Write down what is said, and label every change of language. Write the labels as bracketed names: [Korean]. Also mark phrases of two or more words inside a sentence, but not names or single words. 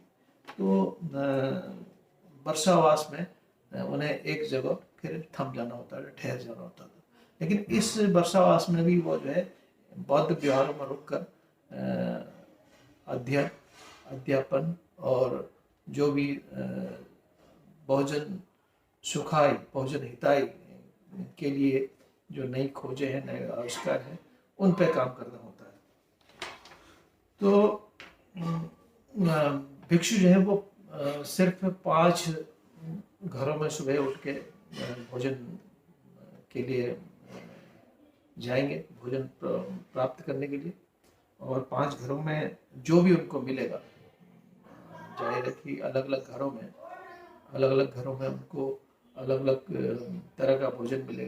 [Hindi] तो वर्षावास में उन्हें एक जगह फिर थम जाना होता था, ठहर जाना होता था। लेकिन इस वर्षावास में भी वो जो है बौद्ध विहारों में रुककर अध्ययन, अध्यापन और जो भी [Sanskrit] बहुजन सुखाय, बहुजन हिताय [Hindi] के लिए जो नई खोजें हैं, नए आविष्कार हैं, उन पे काम करना होता है। तो भिक्षु जो है वो सिर्फ 5 घरों में सुबह उठ के भोजन के लिए जाएंगे, भोजन प्राप्त करने के लिए, और 5 घरों में जो भी उनको मिलेगा, जाहिर है कि अलग अलग घरों में उनको अलग अलग तरह का भोजन मिलेगा।